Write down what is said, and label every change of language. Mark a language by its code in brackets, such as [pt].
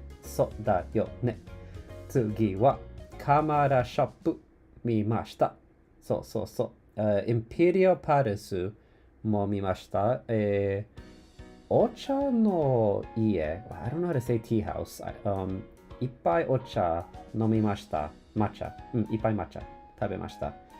[ja] そうだよね。次はカマラショップ見ました。そう。インペリアパレスも見ました。お茶の家 [en] I don't know how to say tea house. [ja] いっぱいお茶飲みました。抹茶。いっぱい抹茶食べました。